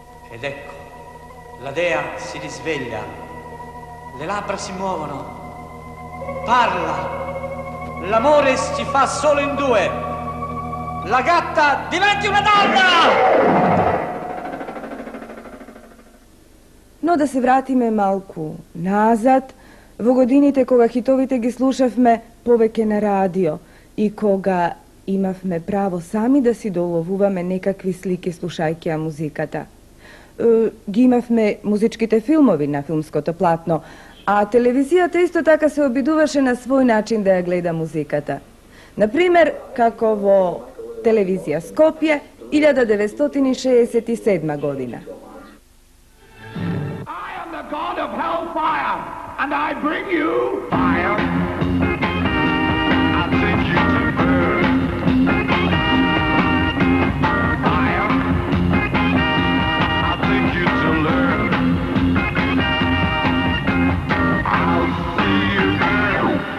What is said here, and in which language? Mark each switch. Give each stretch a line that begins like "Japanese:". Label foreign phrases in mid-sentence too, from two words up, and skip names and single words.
Italian: Ed ecco, la dea si risveglia, le labbra si muovono, parla, l'amore si fa solo in due, la gatta diventi una donna!
Macedonian: Но да се вратиме малку назад, во годините кога хитовите ги слушавме повеќе на радио и кога имавме право сами да си доловуваме некакви слики слушајќи ја музиката. Ги имавме музичките филмови на филмското платно, а телевизијата исто така се обидуваше на свој начин да ја гледа музиката. Например, како во телевизија Скопје 1967 година.
English: I am the god of hellfire, and I bring you fire. I take you to burn. Fire. I take you to learn. I'll see you burn.